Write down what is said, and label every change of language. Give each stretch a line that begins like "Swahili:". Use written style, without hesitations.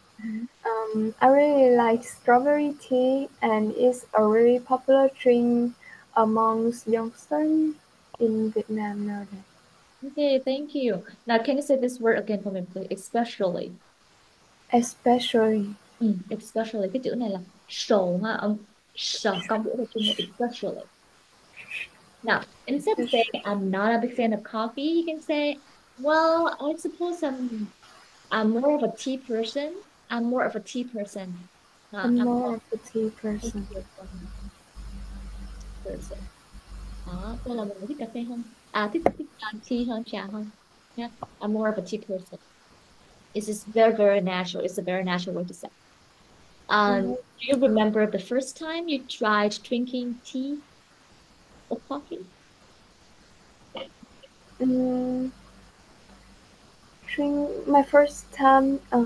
English: Mhm. I really like strawberry tea, and it's a really popular drink amongst youngsters in Vietnam nowadays. Okay, thank you. Now, can you say this word again for me, please? Especially. Especially.
Vietnamese: Especially cái chữ này là sổ ha, ông sờ con mũi vào chung là especially.
English: Now, instead of saying I'm not a big fan of coffee, you can say, well, I suppose I'm more of a tea person. I'm more of a tea person. I'm I'm more of a tea a tea person. person.
Vietnamese: Đó, tôi là một người thích cà phê hơn. Thích thích tea hơn, trà hơn.
English: Yeah, I'm more of a tea person. It's just very, very natural. It's a very natural way to say. Mhm. Do you remember the first time you tried drinking tea or coffee? Mm, drink my first time.